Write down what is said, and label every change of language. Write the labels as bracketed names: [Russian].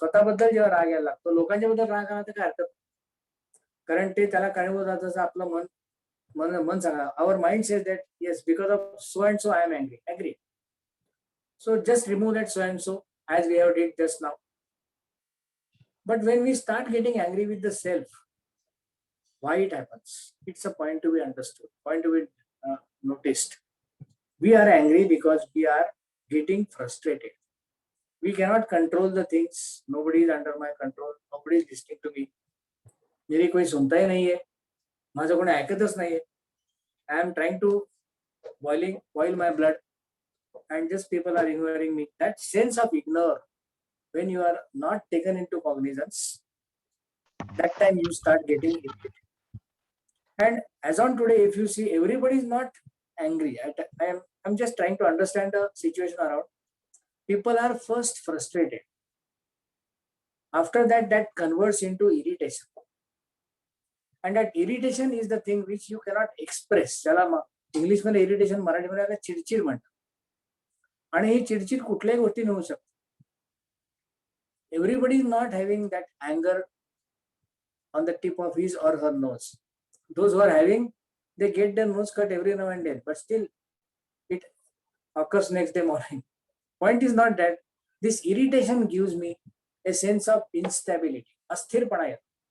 [Marathi] स्वतःबद्दल जेव्हा राग यायला लागतो, लोकांच्या बद्दल राग आला तर काय हरकत, कारण ते त्याला कारणीभूत आहे जसं आपलं मन सांगा. [English] Our mind says that yes, because of so and so I am angry. Agree. So just remove that so and so as we have did just now. But when we start getting angry with the self, why it happens? It's a point to be understood, point to be noticed. We are angry because we are getting frustrated. We cannot control the things. Nobody is under my control. Nobody is listening to me. [Hindi] मेरी कोई सुनता ही नहीं है, [Marathi] माझं कोणी ऐकतच नाहीये. [English] I am trying to boil my blood, and just people are ignoring me. That sense of ignore, when you are not taken into cognizance, that time you start getting irritated. And as on today, if you see, everybody is not angry. I'm just trying to understand the situation around. People are first frustrated. After that, that converts into irritation. And that irritation is the thing which you cannot express. [Marathi] त्याला English मध्ये irritation, मराठीमध्ये आता चिडचिड म्हणतात. आणि ही चिडचिड कुठल्याही गोष्टीने होऊ शकते. [English] Everybody is not having that anger on the tip of his or her nose. Those who are having, they get their nose cut every now and then, but still it occurs next day morning. Point is not that. This irritation gives me a sense of instability, [Marathi] अस्थिरपणा येतो.